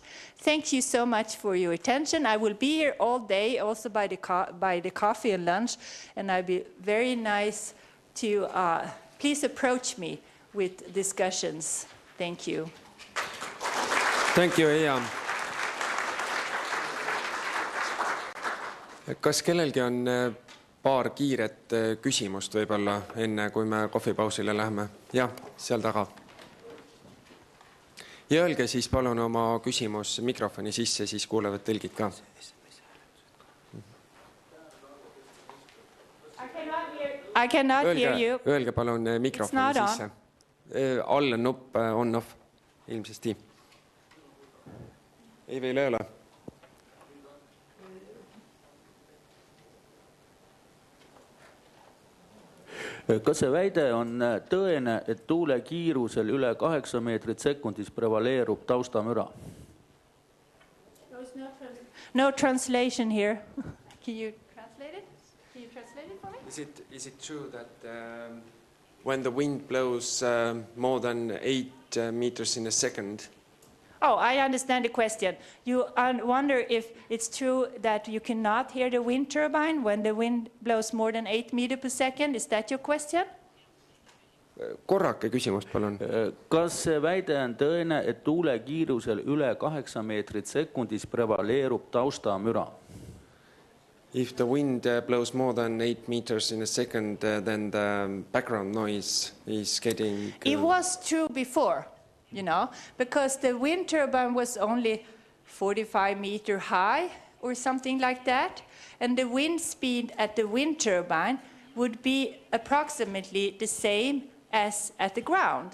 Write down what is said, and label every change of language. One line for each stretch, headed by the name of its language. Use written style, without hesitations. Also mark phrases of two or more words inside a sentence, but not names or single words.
English: Thank you so much for your attention. I will be here all day, also by the coffee and lunch, and I'd be very nice to please approach me with discussions. Thank you. Thank you, Eja.
Estonian: Kas kellelgi on paar kiiret küsimust võib-olla enne, kui me kohvipausile läheme? Jah, seal taga. Ja öelge siis palun oma küsimus mikrofoni sisse, siis kuulevad tõlgid ka.
English: I cannot hear you.
Estonian: Öelge palun mikrofoni sisse. All on nupp on-off, ilmsesti. Ei veel ei ole. Kas see väide on tõene, et tuule kiirusel üle 8 meetrit sekundis prevaleerub taustamüra?
English: No translation here. Can you translate it? Can you translate it for me? Is it true that when the wind blows more than 8 meters in a second, Oh, I understand the question. You wonder if it's true that you cannot hear the wind turbine when the wind blows more than 8 meters per second. Is that your question?
Estonian: Korrake küsimust, palun. Kas see väide on tõene, et tuule kiirusel üle 8 meetrit sekundis prevaleerub taustamüra?
English: If the wind blows more than 8 meters in a second, then the background noise is getting... It was true before, you know, because the wind turbine was only 45 meters high or something like that, and the wind speed at the wind turbine would be approximately the same as at the ground.